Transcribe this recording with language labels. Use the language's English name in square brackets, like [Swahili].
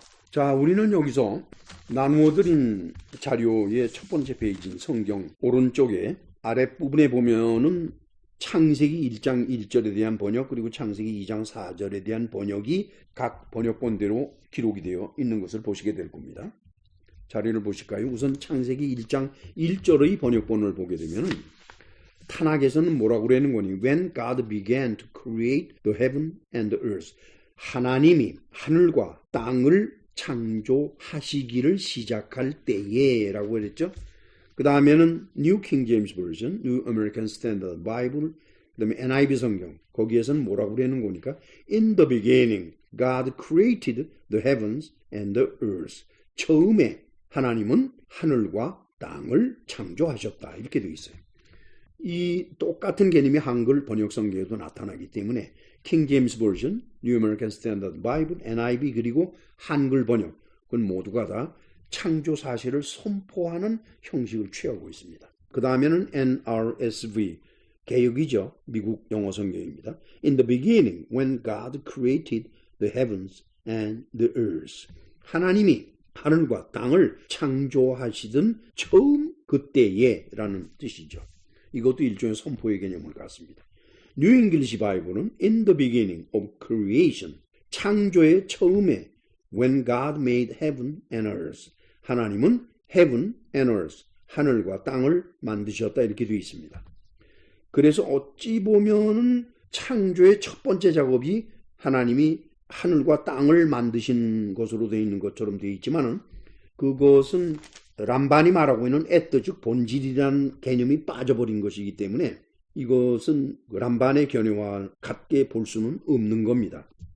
[Korean] 자, 우리는 여기서 나누어드린 자료의 첫 번째 페이지인 성경 오른쪽에 아랫부분에 보면은 창세기 1장 1절에 대한 번역 그리고 창세기 2장 4절에 대한 번역이 각 번역본대로 기록이 되어 있는 것을 보시게 될 겁니다. 자료를 보실까요? 우선 창세기 1장 1절의 번역본을 보게 되면 타낙에서는 뭐라고 그러는 거니? [English] When God began to create the heaven and the earth. [Korean] 하나님이 하늘과 땅을 창조하시기를 시작할 때에 라고 그랬죠. 그 다음에는 New King James Version, New American Standard Bible, 그 다음에 NIV 성경 거기에서는 뭐라고 그러는 거니까 [English] In the beginning God created the heavens and the earth. [Korean] 처음에 하나님은 하늘과 땅을 창조하셨다. 이렇게 되어 있어요. 이 똑같은 개념이 한글 번역 성경에도 나타나기 때문에 킹 제임스 버전, 뉴 아메리칸 스탠더드 바이블, NIV 그리고 한글 번역 그건 모두가 다 창조 사실을 선포하는 형식을 취하고 있습니다. 그 다음에는 NRSV, 개역이죠. 미국 영어 성경입니다. [English] In the beginning, when God created the heavens and the earth. [Korean] 하나님이 하늘과 땅을 창조하시던 처음 그때에 라는 뜻이죠. 이것도 일종의 선포의 개념을 갖습니다. [English] 뉴 잉글리시 바이블은 In the beginning of creation, [Korean] 창조의 처음에 [English] When God made heaven and earth. [Korean] 하나님은 [English] heaven and earth, [Korean] 하늘과 땅을 만드셨다 이렇게 되어 있습니다. 그래서 어찌 보면은 창조의 첫 번째 작업이 하나님이 하늘과 땅을 만드신 것으로 되어 있는 것처럼 되어 있지만은 그것은 람반이 말하고 있는 에뜨 즉 본질이라는 개념이 빠져버린 것이기 때문에 이것은 람반의 견해와 같게 볼 수는 없는 겁니다.